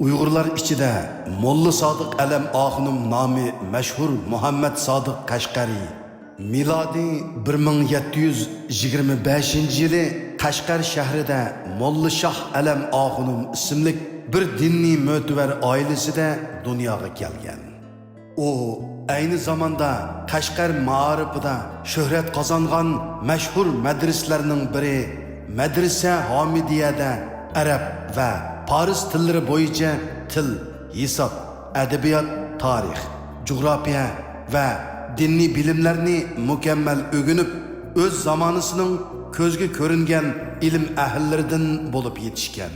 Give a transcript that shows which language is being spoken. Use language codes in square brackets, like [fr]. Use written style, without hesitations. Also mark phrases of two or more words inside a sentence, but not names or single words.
[uz] Uyg'urlar ichida Molla Sodiq Alam Og'uning nomi mashhur Muhammad Sodiq Qashqari milodiy 1725-yili Qashqar shahrida Molla Shoh Alam Og'uning ismli bir diniy mo'tabar oilasida dunyoga kelgan. [tr] O aynı zamanda [uz] Qashqar ma'rifida shuhrat qozongan mashhur madrasalarning biri Madrasa Hamidiyada Arab va Paris tillari bo'yicha til, hisob, adabiyot, tarix, coğrafya va diniy bilimlarni mukammal o'rganib, o'z zamonasining ko'zga ko'ringan ilm ahllaridan bo'lib yetishgan.